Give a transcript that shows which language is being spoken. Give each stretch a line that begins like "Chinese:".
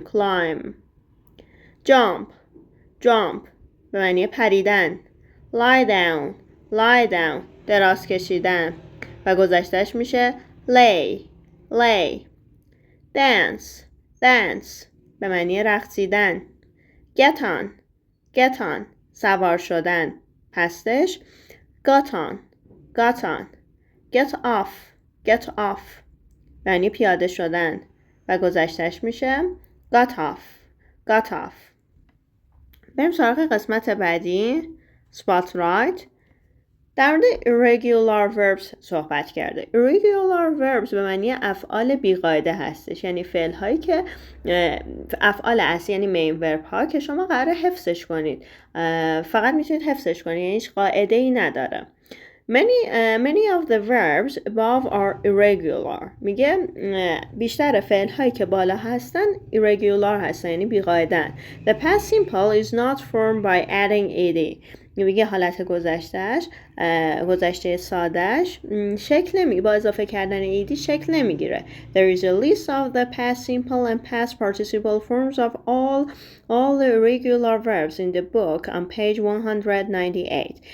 English: climb. Jump.
Persian: Jump به معنی پریدن.
English: Lie down.
Persian: Lie down دراز کشیدن و گذشتهش میشه lay.
English: Lay. Dance.
Persian: Dance به معنی رقصیدن.
English: Get on.
Persian: Get on سوار شدن پستش got on.
English: Got on. Get off.
Persian: Get off یعنی پیاده شدن و گذشتهش میشه got off. Got off. بریم سراغ قسمت بعدی. Spotlight. در مورد irregular verbs صحبت کرده. irregular verbs به معنی افعال بیقاعده هستش، یعنی فعل هایی که افعال اصلی یعنی main verb ها که شما قراره حفظش کنید، فقط میتونید حفظش کنید، یعنی هیچ قاعده ای نداره.
English: Many of the verbs above are irregular.
Persian: میگه بیشتر فعل هایی که بالا هستن irregular هستن یعنی بیقاعدن.
English: The past simple is not formed by adding ed.
Persian: میگه حالت گذشته سادهش شکل نمیگیره، با اضافه کردن ایدی شکل نمیگیره.
English: There is a list of the past simple and past participle forms of all the irregular verbs in the book on page 198.